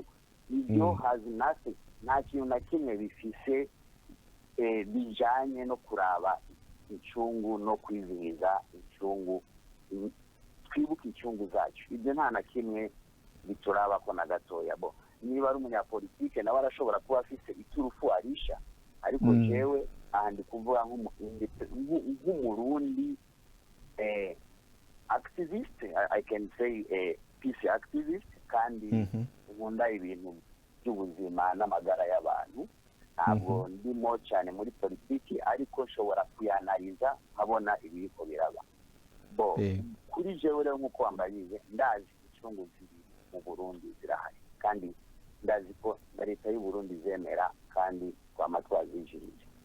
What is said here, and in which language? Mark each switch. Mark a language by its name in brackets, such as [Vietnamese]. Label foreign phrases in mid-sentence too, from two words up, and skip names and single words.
[Rundi] ibyo hazi nta kintu na kimwe bifise bijanye no kuraba incungu no kwizihiza incungu twibuke incungu zacu ibyo nta na kimwe bituraba ko na gatoya bo niba ari umunyapolitike nawe arashobora kuba afite iturufu arisha ariko jewe aha ndi kuvuga nk'umurundi [English] activist, I can say peace activist [Rundi] kandi nkunda ibintu by'ubuzima n'amagara y'abantu ntabwo ndimo cyane muri politiki ariko nshobora kuyanaliza nkabona ibiriko biraba bo kuri jewe rero nk'uko wambariye ndazi incungu ziri mu Burundi zirahari kandi ndazi ko leta y'u Burundi zemera kandi twama twazijirije.